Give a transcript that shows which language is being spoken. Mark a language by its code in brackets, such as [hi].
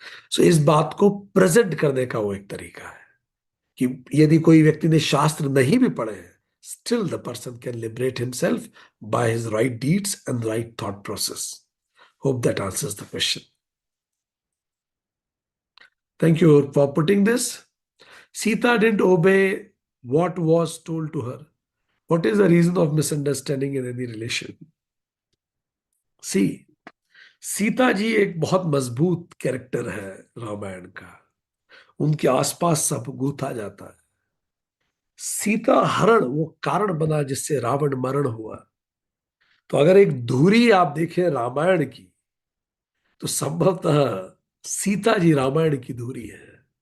[hi] सो इस बात को प्रेजेंट करने का वो एक तरीका है कि यदि कोई व्यक्ति ने शास्त्र नहीं भी पढ़े हैं, [en] Still the person can liberate himself by his right deeds and right thought process. Hope that answers the question. Thank you for putting this. Sita didn't obey what was told to her. What is the reason of misunderstanding in any relation? [hi] See, Sita ji एक बहुत मजबूत character है रामायण का। उनके आसपास सब गूंथा जाता है। सीता हरण वो कारण बना जिससे रावण मरण हुआ। तो अगर एक धुरी आप देखें रामायण की तो संभवतः सीता जी रामायण की धुरी है।